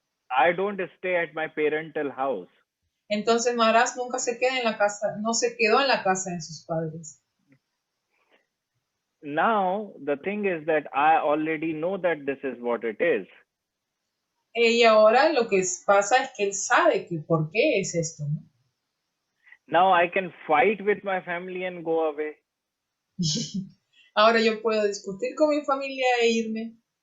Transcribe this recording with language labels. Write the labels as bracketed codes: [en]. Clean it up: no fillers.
[en] I don't stay at my parental house. [es] Entonces Maharaj nunca se queda en la casa, no se quedó en la casa de sus padres. [en] Now, the thing is that I already know that this is what it is. [es] Y ahora lo que pasa es que él sabe que por qué es esto, ¿no? [en] Now I can fight with my family and go away. [es] Ahora yo puedo discutir con mi familia e irme.